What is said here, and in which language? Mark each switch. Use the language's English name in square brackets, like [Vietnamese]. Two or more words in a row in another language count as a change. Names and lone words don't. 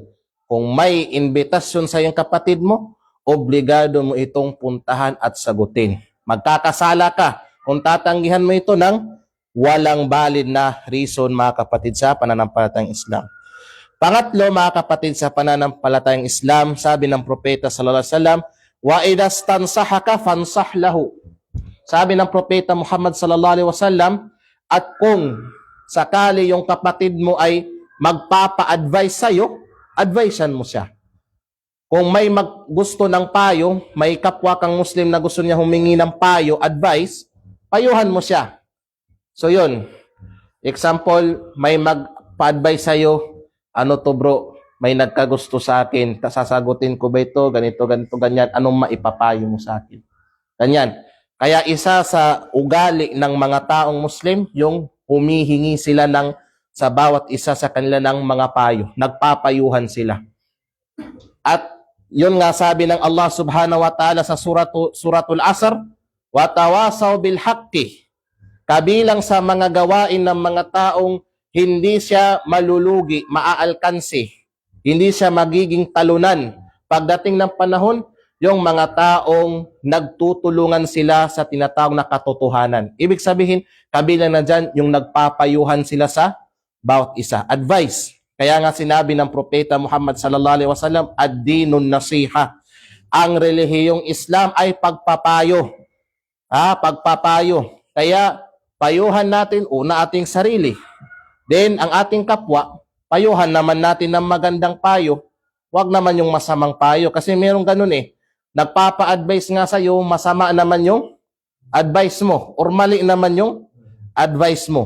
[Filipino] Kung may invitasyon sa iyong kapatid mo, obligado mo itong puntahan at sagutin. Magkakasala ka kung tatanggihan mo ito ng walang valid na reason, mga kapatid, sa pananampalatayang Islam. Pangatlo, mga kapatid, sa pananampalatayang Islam, sabi ng propeta [Arabic] صلى الله عليه وسلم, وإذا استنصحك فانصح له. [Filipino] Sabi ng propeta Muhammad [Arabic] صلى الله عليه وسلم, [Filipino] at kung sakali yung kapatid mo ay magpapa-advise sa'yo, advisean mo siya. Kung may gusto ng payo, may kapwa kang Muslim na gusto niya humingi ng payo, advice, payuhan mo siya. So yun, example, may magpa-advise sa'yo, ano to bro, may nagkagusto sa akin, sasagutin ko ba ito, ganito, ganyan, anong maipapayo mo sa akin? Ganyan. Kaya isa sa ugali ng mga taong Muslim, yung humihingi sila sa bawat isa sa kanila ng mga payo. Nagpapayuhan sila. At yun nga sabi ng Allah [Arabic] سبحانه وتعالى [Filipino] sa suratul Asr, [Arabic] وتواصوا بالحق. [Filipino] Kabilang sa mga gawain ng mga taong hindi siya malulugi, maaalkansi, hindi siya magiging talunan. Pagdating ng panahon, yung mga taong nagtutulungan sila sa tinatawag na katotohanan. Ibig sabihin, kabilang na dyan yung nagpapayuhan sila sa bawat isa. Advice. Kaya nga sinabi ng propeta Muhammad [Arabic] صلى الله عليه وسلم, الدين النصيحة. [Filipino] Ang relihiyong Islam ay pagpapayo. Pagpapayo. Kaya payuhan natin una ating sarili. Then ang ating kapwa, payuhan naman natin ng magandang payo. Huwag naman yung masamang payo kasi merong ganun eh. Nagpapa-advise nga sa'yo, masama naman yung advice mo or mali naman yung advice mo.